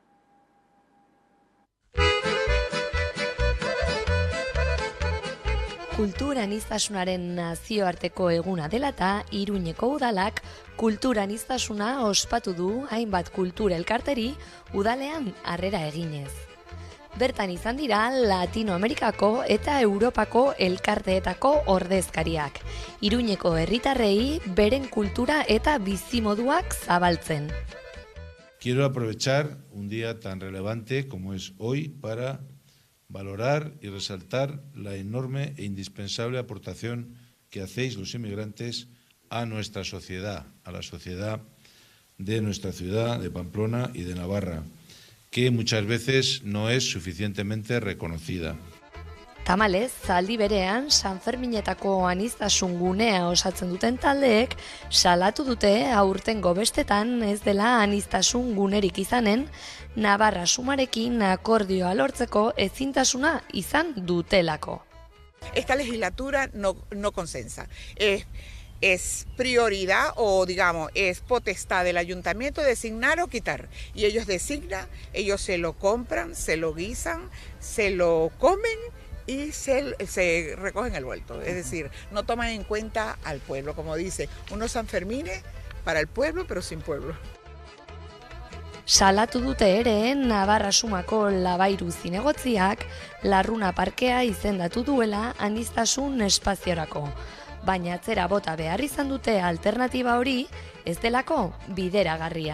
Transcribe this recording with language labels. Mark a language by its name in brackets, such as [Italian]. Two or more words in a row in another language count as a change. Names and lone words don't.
[Basque] Kultur aniztasunaren nazioarteko eguna dela eta Iruñeko udalak kultur aniztasuna ospatu du hainbat kultura elkarteri udalean harrera eginez. Bertan izan dira Latinoamerikako eta Europako elkarteetako ordezkariak, Iruñeko herritarrei beren kultura eta bizimoduak zabaltzen. [Spanish] Quiero aprovechar un día tan relevante como es hoy para valorar y resaltar la enorme e indispensable aportación que hacéis los inmigrantes a nuestra sociedad, a la sociedad de nuestra ciudad, de Pamplona y de Navarra, que muchas veces no es suficientemente reconocida. [Basque] Tamalez, zaldi berean, Sanferminetako aniztasun gunea osatzen duten taldeek salatu dute aurtengo bestetan ez dela aniztasun gunerik izanen, Navarra sumarekin akordioa lortzeko ezintasuna izan dutelako. [Spanish] Esta legislatura no consensa. Es prioridad o, digamos, es potestad del ayuntamiento designar o quitar. Y ellos designan, ellos se lo compran, se lo guisan, se lo comen y se recogen el vuelto. Es decir, no toman en cuenta al pueblo, como dice, unos Sanfermines para el pueblo, pero sin pueblo. [Basque] Salatu dute ere Navarra sumako Labairu zinegotziak Larruna parkea izendatu duela aniztasun espaziorako. Baina atzera bota behar izan dute alternatiba hori ez delako bideragarria.